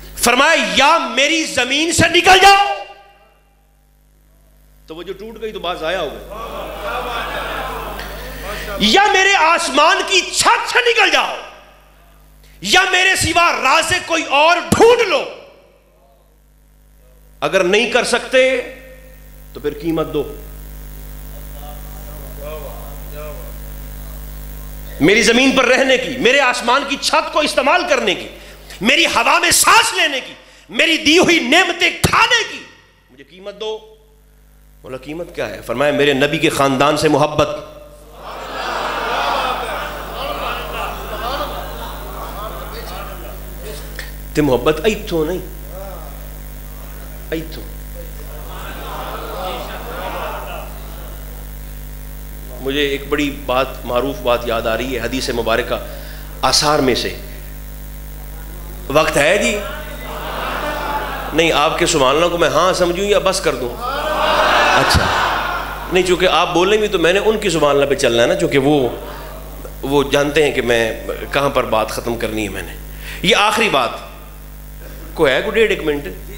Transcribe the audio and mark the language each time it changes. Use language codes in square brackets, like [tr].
[ur] فرمایا یا میری زمین سے نکل جاؤ, تو وہ جو ٹوٹ گئی تو بات ضائع ہو گئی, یا میرے آسمان کی چھت سے نکل جاؤ, یا میرے سوا رازق کوئی اور ڈھونڈ لو. اگر نہیں کر سکتے تو پھر قیمت دو. میری زمین پر رہنے کی, میرے آسمان کی چھت کو استعمال کرنے کی, میری ہوا میں سانس لینے کی, میری دی ہوئی نعمتیں کھانے کی, مجھے قیمت دو. بولا قیمت کیا ہے؟ فرمایا میرے نبی کے خاندان سے محبت, [pa] تے محبت ایتھوں نہیں، ایتھوں. [ur] مجھے ایک بڑی بات، معروف بات یاد آ رہی ہے حدیث مبارکہ آثار میں سے. وقت ہے جی؟ نہیں، آپ کے سبحان اللہ کو میں ہاں سمجھوں یا بس کر دوں؟ اچھا نہیں، چونکہ آپ بولیں بھی تو میں نے ان کی سبحان اللہ پہ چلنا ہے نا، چونکہ وہ جانتے ہیں کہ میں کہاں پر بات ختم کرنی ہے. میں نے یہ آخری بات کو ہے کو 1.5 منٹ.